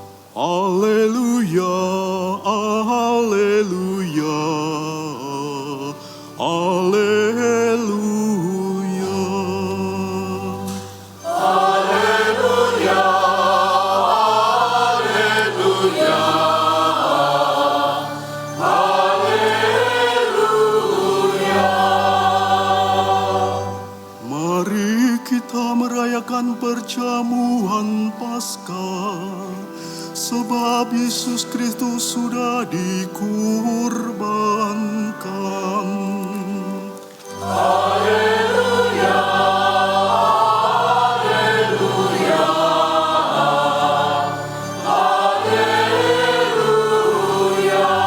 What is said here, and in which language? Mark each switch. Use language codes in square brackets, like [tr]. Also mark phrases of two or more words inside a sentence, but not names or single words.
[la] Alleluia, alleluia, alleluia. Alleluia, alleluia, alleluia. [id] Mari kita merayakan perjamuan Paskah, sebab Yesus Kristus sudah dikurbankan. [la] Alleluia, alleluia, alleluia.